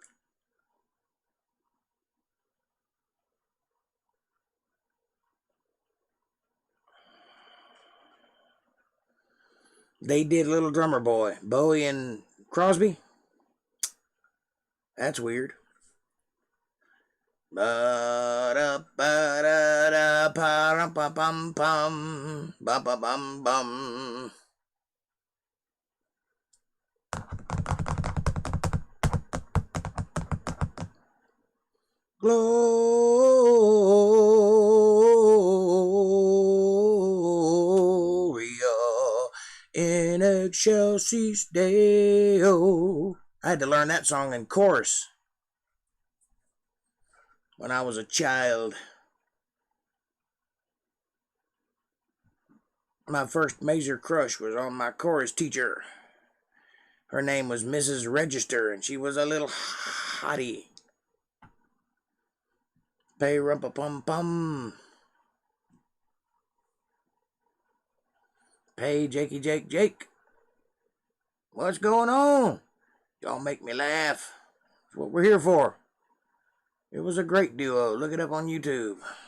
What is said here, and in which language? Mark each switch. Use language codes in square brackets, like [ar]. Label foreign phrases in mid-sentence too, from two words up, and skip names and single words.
[en] They did Little Drummer Boy. Bowie and Crosby? That's weird. Ba-da-ba-da-da-pa-rum-pa-pum-pum. [la] Bum-pa-bum-bum. Gloria in excelsis Deo. [en] I had to learn that song in chorus when I was a child. My first major crush was on my chorus teacher. Her name was Mrs. Register, and she was a little hottie. Pay rumpa-pum-pum. Pay Jakey Jake Jake. What's going on? Y'all make me laugh. That's what we're here for. It was a great duo. Look it up on YouTube.